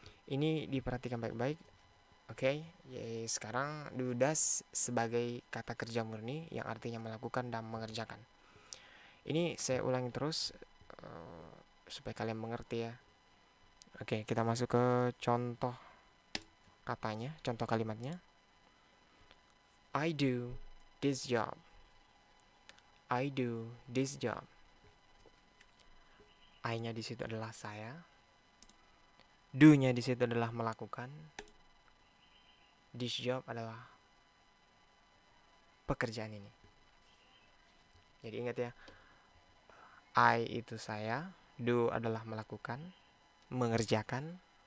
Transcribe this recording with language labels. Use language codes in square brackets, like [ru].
[id] Ini diperhatikan baik-baik. Oke, sekarang do does sebagai kata kerja murni yang artinya melakukan dan mengerjakan. Ini saya ulangi terus supaya kalian mengerti ya. Oke, kita masuk ke contoh katanya, contoh kalimatnya. [en] I do this job. I do this job. [id] I-nya di situ adalah saya. Do-nya di situ adalah melakukan. This job adalah pekerjaan ini. Jadi ingat ya, I itu saya, do adalah melakukan, mengerjakan.